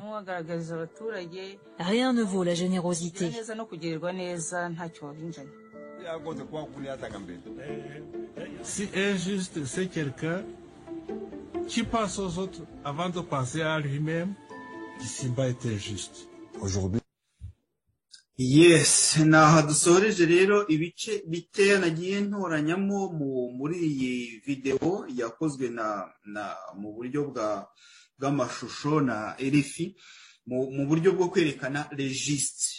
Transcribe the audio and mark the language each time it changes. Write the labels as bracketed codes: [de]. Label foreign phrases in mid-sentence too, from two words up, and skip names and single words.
[fr] Rien ne vaut la générosité. Si injuste, c'est quelqu'un qui passe aux autres avant de penser à lui-même. Simba est injuste. Aujourd'hui. [rw] Yes, naha dusoreje rero ibice bikeya nagiye ntoranyamo muri iyi video yakozwe na mu buryo bw'amashusho na RFI mu buryo bwo kwerekana registre.